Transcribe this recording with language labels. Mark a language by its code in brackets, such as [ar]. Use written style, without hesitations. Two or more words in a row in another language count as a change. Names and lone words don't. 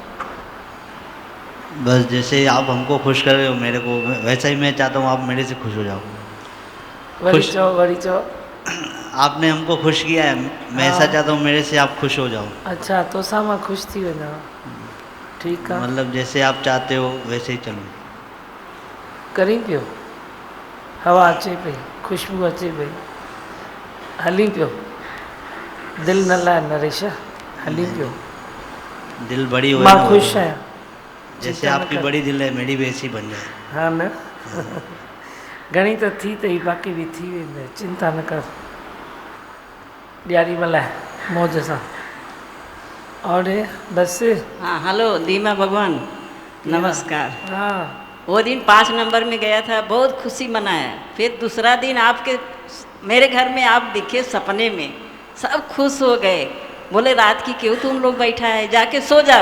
[hi] बस जैसे आप हमको खुश कर रहे हो मेरे को, वैसा ही मैं चाहता हूँ आप मेरे से खुश हो जाओ। [sd] वरी चो [hi] आपने हमको खुश किया है, मैं ऐसा चाहता हूँ मेरे से आप खुश हो जाओ। [sd] अच्छा, तो सामा खुश थी वेंदा। [hi] ठीक है, मतलब जैसे आप चाहते हो वैसे ही चलूँ। [sd] करी पियो, हवा अचे पई, खुशबू अचे पई, हली पियो। दिल न लाए नरेशा, हली पियो। दिल बड़ी हो, मां खुश है। [hi] जैसे आपकी बड़ी दिल है, मेरी भी ऐसी बन जाए। [sd] हाँ न, घणी तो थी तई, बाक़ी भी थी वेंदे, चिंता न कर। ॾियारी मल्हाए मौज सां। [hi] और बस। हाँ, हेलो दीमा भगवान, नमस्कार। हाँ, वो दिन 5 नंबर में गया था, बहुत खुशी मनाया। फिर दूसरा दिन आपके मेरे घर में आप दिखे सपने में, सब खुश हो गए। बोले रात की क्यों तुम लोग बैठा है, जाके सो जाओ।